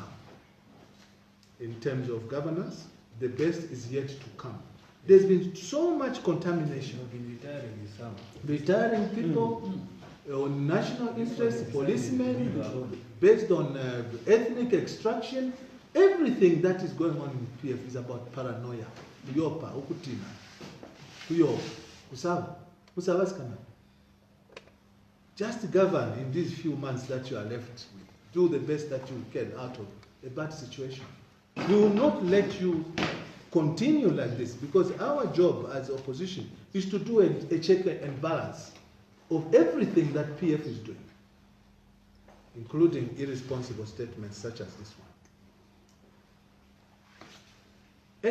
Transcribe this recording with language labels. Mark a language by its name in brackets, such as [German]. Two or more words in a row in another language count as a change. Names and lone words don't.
[English] In terms of governance, the best is yet to come. There's been so much contamination. Retiring people on national interest, policemen, based on ethnic extraction. Everything that is going on in PF is about paranoia. [Bemba] Uyopa, ukutina, uyo, usava, usavaskana. [English] Just govern in these few months that you are left with. Do the best that you can out of a bad situation. We will not let you continue like this, because our job as opposition is to do a check and balance of everything that PF is doing, including irresponsible statements such as this one.